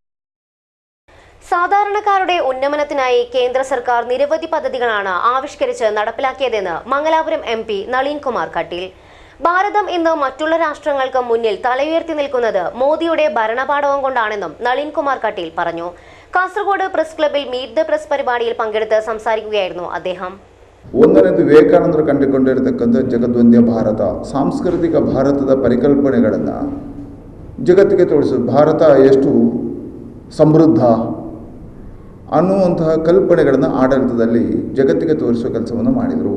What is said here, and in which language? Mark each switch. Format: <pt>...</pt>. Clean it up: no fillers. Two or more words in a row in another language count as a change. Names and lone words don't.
<ml>സാധാരണക്കാരുടെ ഉന്നമനത്തിനായി കേന്ദ്ര സർക്കാർ നിരവധി പദ്ധതികളാണ് ആവിഷ്കരിച്ച് നടപ്പിലാക്കിയതെന്ന് മംഗലാപുരം MP നളിൻ കുമാർ കട്ടീൽ. ഭാരതം ഇന്ന് മറ്റുള്ള രാഷ്ട്രങ്ങൾക്ക് മുന്നിൽ തലയുയർത്തി നിൽക്കുന്നത് മോദിയുടെ ഭരണപാഠവും കൊണ്ടാണെന്നും നളിൻ കുമാർ കട്ടീൽ പറഞ്ഞു. കാസർഗോഡ് പ്രസ് ക്ലബിൽ മീറ്റ് ദ പ്രസ് പരിപാടിയിൽ പങ്കെടുത്ത് സംസാരിക്കുകയായിരുന്നു അദ്ദേഹം.</ml> <kn>ಒಂದನೇದು ವಿವೇಕಾನಂದರು ಕಂಡುಕೊಂಡಿರತಕ್ಕಂಥ ಜಗದ್ವಂದ್ಯ ಭಾರತ, ಸಾಂಸ್ಕೃತಿಕ ಭಾರತದ ಪರಿಕಲ್ಪನೆಗಳನ್ನು ಜಗತ್ತಿಗೆ ತೋರಿಸೋದು. ಭಾರತ ಎಷ್ಟು ಸಮೃದ್ಧ ಅನ್ನುವಂತಹ ಕಲ್ಪನೆಗಳನ್ನು ಆಡಳಿತದಲ್ಲಿ ಜಗತ್ತಿಗೆ ತೋರಿಸುವ ಕೆಲಸವನ್ನು ಮಾಡಿದರು.</kn>